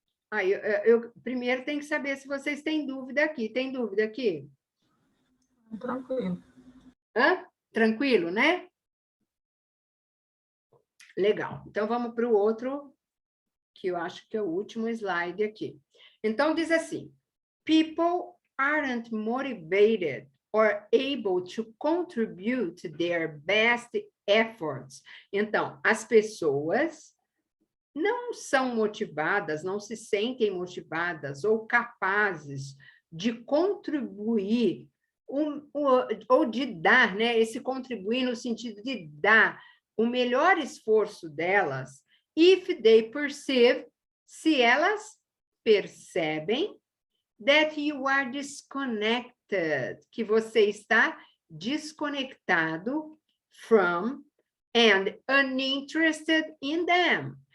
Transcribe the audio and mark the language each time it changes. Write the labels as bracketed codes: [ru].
[pt] Aí, eu primeiro tenho que saber se vocês têm dúvida aqui. Tem dúvida aqui? Tranquilo. Hã? Tranquilo, né? Legal. Então, vamos para o outro, que eu acho que é o último slide aqui. Então, diz assim, [en] people aren't motivated or able to contribute their best efforts. [pt] Então, as pessoas não são motivadas, não se sentem motivadas ou capazes de contribuir ou de dar, né? Esse contribuir no sentido de dar o melhor esforço delas, [en] if they perceive, [pt] se elas percebem [en] that you are disconnected, [pt] que você está desconectado [en] from and uninterested in them.